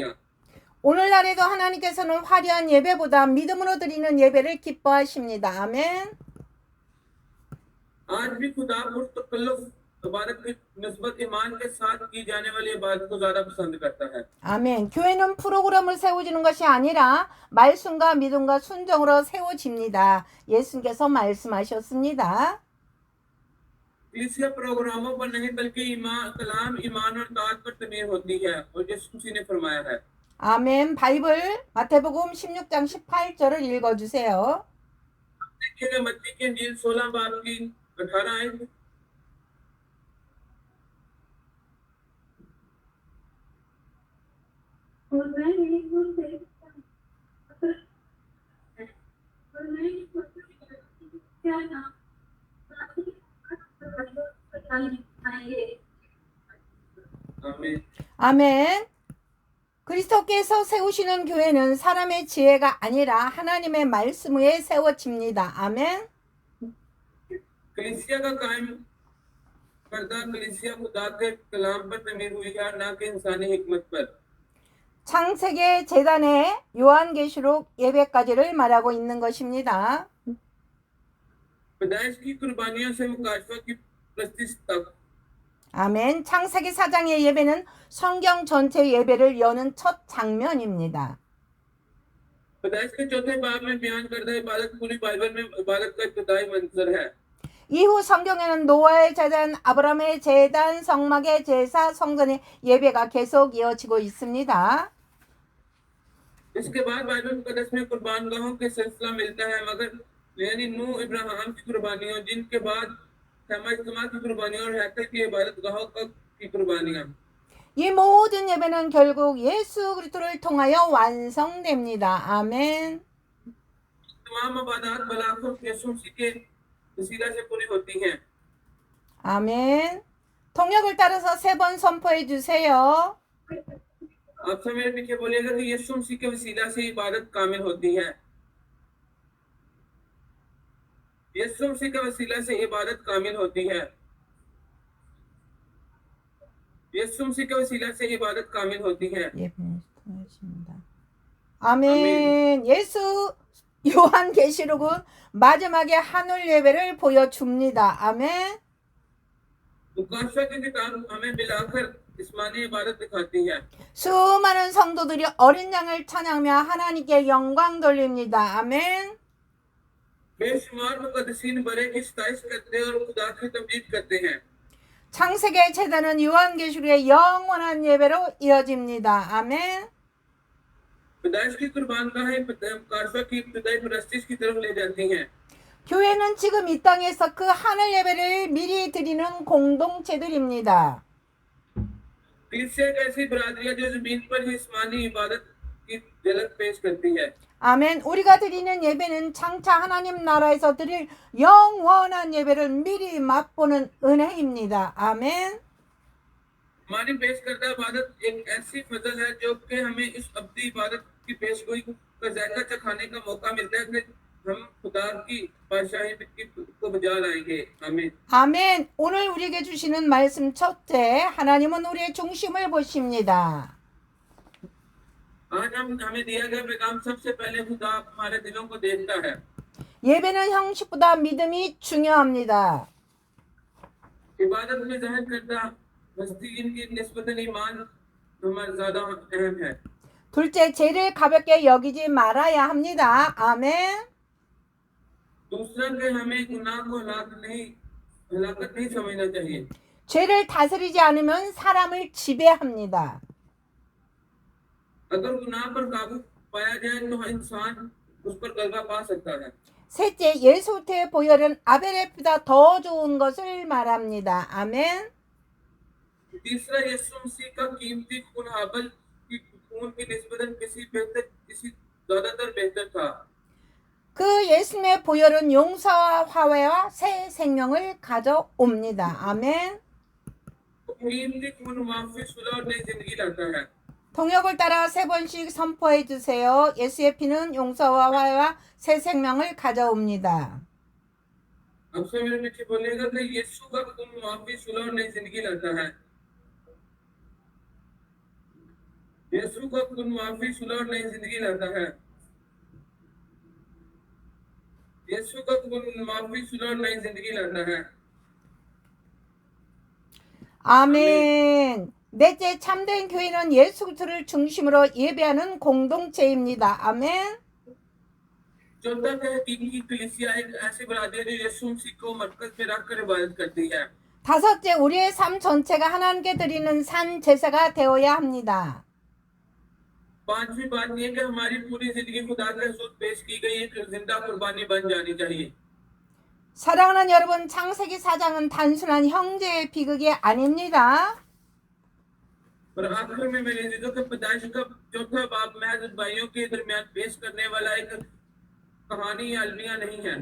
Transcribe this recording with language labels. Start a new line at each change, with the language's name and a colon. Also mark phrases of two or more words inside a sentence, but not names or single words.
Korean: 오늘날에도 하나님께서는 화려한 예배보다 믿음으로 드리는 예배를 기뻐하십니다. 아멘.
Urdu: آج بھی خدا پرتکلف عبادت کی نسبت ایمان کے ساتھ کی جانے والی عبادت کو زیادہ پسند کرتا ہے.
Korean: 아멘. 교회는 프로그램을 세워지는 것이 아니라 말씀과 믿음과 순종으로 세워집니다. 예수님께서 말씀하셨습니다.
Urdu: کلیسیا پروگراموں پر نہیں بلکہ کلام ایمان اور طاعت پر تعمیر ہوتی ہے اور یسوع مسیح نے فرمایا ہے.
Korean: 아멘. 바이블 마태복음 16장 18절을 읽어주세요.
Urdu: دیکھیےگا متی کی انجیل 16 باب کی 18 آیت. اور میں کیا نام آمین.
Korean: 아멘. 그리스도께서 세우시는 교회는 사람의 지혜가 아니라 하나님의 말씀 위에 세워집니다. 아멘.
Urdu: کلیسیا کا قائم کردہ کلیسیا خدا کے کلام پر تعمیر ہوئی ہے نہ کہ انسانی حکمت پر.
Korean: 창세기 재단의 요한계시록 예배까지를 말하고 있는 것입니다.
Urdu: پیدائش کی قربانیوں سے مکاشفہ کی پرستش تک.
Korean: 아멘. 창세기 4장의 예배는 성경 전체 예배를 여는 첫 장면입니다.
Urdu: پیدائش کے چوتھے باب میں بیان کردہ عبادت پوری بائبل میں عبادت کا ابتدائی منظر ہے.
Korean: 이후 성경에는 노아의 제단, 아브라함의 제단, 성막의 제사, 성전의 예배가 계속 이어지고 있습니다.
Urdu: اس کے بعد بائبل مقدس میں قربان گاہوں کے سلسلہ ملتا ہے، مگر یعنی نوح ابراہیم کی قربانیوں، جن کے بعد خیمہ اجتماع کی قربانیوں اور ہیکل کی عبادت گاہوں کی قربانیاں.
Korean: 이 모든 예배는 결국 예수 그리스도를 통하여 완성됩니다. 아멘.
Urdu: تمام عبادت بالآخر یسوع مسیح کے وسیلہ سے پوری ہوتی ہیں.
Korean: 아멘. 통역을 따라서 3번 선포해 주세요.
Urdu: آپ سب میرے پیچھے بولیےگا کہ یسوع مسیح کے وسیلہ سے عبادت کامل ہوتی ہے. یسوع مسیح کے وسیلہ سے عبادت کامل ہوتی ہے. یسوع مسیح کے وسیلہ سے عبادت کامل ہوتی ہے.
Korean: 예배를 통하십니다. 아멘. 예수 요한계시록은 마지막에 하늘 예배를 보여줍니다. 아멘.
Urdu: مکاشفہ کی کتاب ہمیں ملاکر جسمانی عبادت دکھاتی ہے.
Korean: 수많은 성도들이 어린 양을 찬양하며 하나님께 영광 돌립니다. 아멘.
Urdu: بےشمار مقدسین بڑے کی ستائش کرتے ہیں اور خدا کی تمجید کرتے ہیں.
Korean: 창세기의 제단은 요한계시록의 영원한 예배로 이어집니다. 아멘.
Urdu: پیدائش کی قربان گاہیں مکاشفہ کی ابتدائی پرستش کی طرف لے جاتی ہیں.
Korean: 교회는 지금 이 땅에서 그 하늘 예배를 미리 드리는 공동체들입니다.
Urdu: کلیسیا ایک ایسی برادری ہے جو زمین پر ہی آسمانی عبادت کی جھلک پیش کرتی ہے.
Korean: 아멘. 우리가 드리는 예배는 장차 하나님 나라에서 드릴 영원한 예배를 미리 맛보는 은혜입니다. 아멘.
Urdu: ہماری پیش کردہ عبادت ایک ایسی فضل ہے جو کہ ہمیں اس ابدی عبادت کی پیشگوئی کا ذائقہ چکھانے کا موقع ملتا ہے کہ ہم خدا کی بادشاہی کو بجا لائیں گے. آمین.
Korean: 아멘. 오늘 우리에게 주시는 말씀 첫째, 하나님은 우리의 중심을 보십니다.
Urdu: آج ہمیں دیا گیا پیغام سب سے پہلے خدا ہمارے دلوں کو دیکھتا ہے.
Korean: 예배는 형식보다 믿음이 중요합니다.
Urdu: عبادت میں ظاہر کردہ مستین کی نسبتاً ایمان ہمارا زیادہ اہم ہے.
Korean: 둘째, 죄를 가볍게 여기지 말아야 합니다. 아멘.
Urdu: دوسرا کہ ہمیں گناہ کو ہلاکت نہیں سمجھنا چاہیے.
Korean: 죄를 다스리지 않으면 사람을 지배합니다.
Urdu: اگر گناہ پر قابو پایا جائے تو انسان اس پر غلبہ پا سکتا ہے.
Korean: 셋째, 예수의 보혈은 아벨의 피보다 더 좋은 것을 말합니다. 아멘.
Urdu: تیسرا یسوع مسیح کا قیمتی خون ہابل کی خون کی نسبتاً کسی زیادہ تر بہتر تھا.
Korean: 그 예수님의 보혈은 용서와 화해와 새 생명을 가져옵니다. 아멘.
Urdu: قیمتی خون معافی صلح اور نئی زندگی لاتا ہے.
Korean: 동역을 따라 3번씩 선포해 주세요. 예수의 피는 용서와 화해와 새 생명을 가져옵니다.
Urdu: اب سے میرے پیچھے بولےگا کہ یسوع کا خون معافی صلح اور نئی زندگی لاتا ہے. یسوع کا خون معافی صلح اور نئی زندگی لاتا ہے. یسوع کا خون معافی صلح اور نئی زندگی لاتا ہے.
Korean: 아멘. 넷째, 참된 교회는 예수 그리스도를 중심으로 예배하는 공동체입니다. 아멘.
Urdu: چوتھا ہے کہ کلیسیا ایک ایسی برادری ہے جو یسوع مسیح کو مرکز میں رکھ کر عبادت کرتی ہے.
Korean: 다섯째, 우리의 삶 전체가 하나님께 드리는 산 제사가 되어야 합니다.
Urdu: پانچویں بات یہ کہ ہماری پوری زندگی خدا کے حضور پیش کی گئی ایک زندہ قربانی بن جانی چاہیے.
Korean: 사랑하는 여러분, 창세기 4장은 단순한 형제의 비극이 아닙니다.
Urdu: اور آخر میں میرے عزیزوں کے پیدائش کا چوتھا باب محض بھائیوں کے درمیان پیش کرنے والا ایک کہانی یا المیہ نہیں ہے.